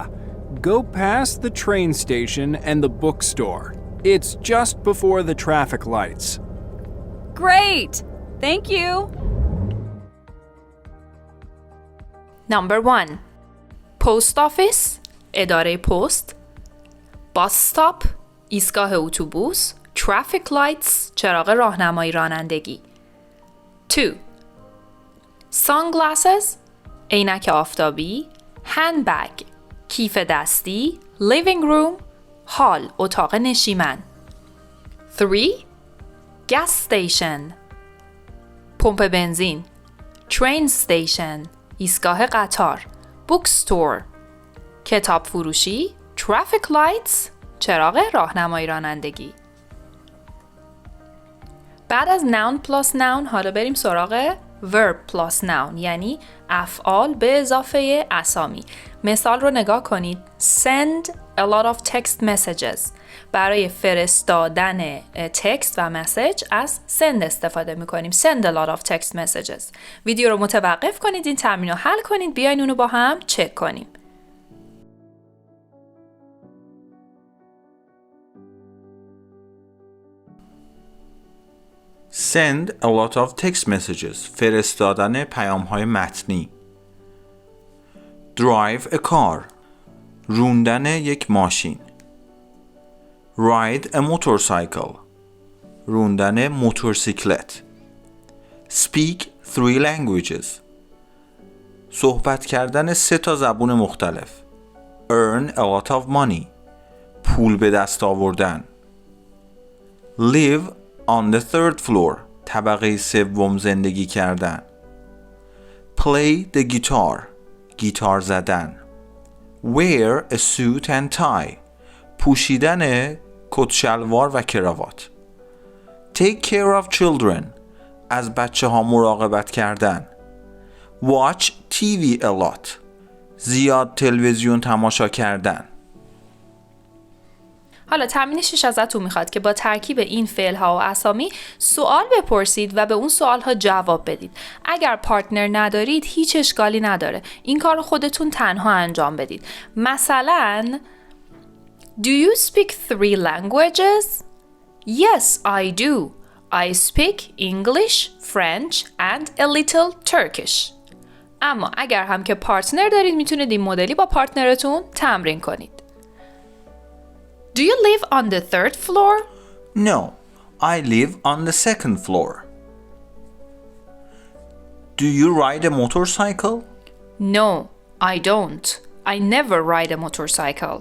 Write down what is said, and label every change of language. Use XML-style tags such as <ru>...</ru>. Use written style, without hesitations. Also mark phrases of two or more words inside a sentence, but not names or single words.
<en>Go past the train station and the bookstore. It's just before the traffic lights. Great! Thank you! Number 1. Post office</en> <fa>اداره پست.</fa> <en>Bus stop</en> <fa>ایستگاه اتوبوس.</fa> <en>Traffic lights</en> <fa>چراغ راهنمایی رانندگی. 2. Sunglasses عینک آفتابی. Handbag کیف دستی.</fa> <en>Living room</en> <fa>هال اتاق نشیمن. 3.</fa> <en>Gas station</en> <fa>پمپ بنزین.</fa> <en>Train station</en> <fa>ایستگاه قطار. Bookstore کتاب فروشی.</fa> <en>Traffic lights</en> <fa>چراغ راهنمایی رانندگی. بعد از</fa> <en>noun plus noun</en> <fa>حالا بریم سراغ</fa> <en>verb plus noun</en> <fa>یعنی افعال به اضافه اسامی. مثال رو نگاه کنید.</fa> <en>Send a lot of text messages.</en> <fa>برای فرستادن تکست و مسیج از send استفاده میکنیم.</fa> <en>Send a lot of text messages.</en> <fa>ویدیو رو متوقف کنید، این تمرین رو حل کنید، بیاین اونو با هم چک کنیم.</fa> <en>Send a lot of text messages.</en> <fa>فرستادن پیام‌های متنی.</fa> <en>Drive a car.</en> <fa>روندن یک ماشین.</fa> <en>Ride a motorcycle.</en> <fa>روندن موتورسیکلت.</fa> <en>Speak 3 languages.</en> <fa>صحبت کردن 3 تا زبون مختلف.</fa> <en>Earn a lot of money.</en> <fa>پول به دست آوردن.</fa> <en>Live on the 3rd floor.</en> <fa>طبقه 3 زندگی کردن.</fa> <en>Play the guitar.</en> <fa>گیتار زدن.</fa> <en>Wear a suit and tie.</en> <fa>پوشیدن کت شلوار و کراوات.</fa> <en>Take care of children.</en> <fa>از بچه ها مراقبت کردن.</fa> <en>Watch TV a lot.</en> <fa>زیاد تلویزیون تماشا کردن. حالا تمرین 6 ازتون میخواد که با ترکیب این فعل‌ها و اسامی سوال بپرسید و به اون سوال‌ها جواب بدید. اگر پارتنر ندارید هیچ اشکالی نداره. این کار رو خودتون تنها انجام بدید.</fa> <en>مثلا Do you speak 3 languages? Yes, I do. I speak English, French and a little Turkish.</en> <fa>اما اگر هم که پارتنر دارید میتونید این مدلی با پارتنرتون تمرین کنید.</fa> <en>Do you live on the 3rd floor? No, I live on the 2nd floor. Do you ride a motorcycle? No, I don't. I never ride a motorcycle.</en>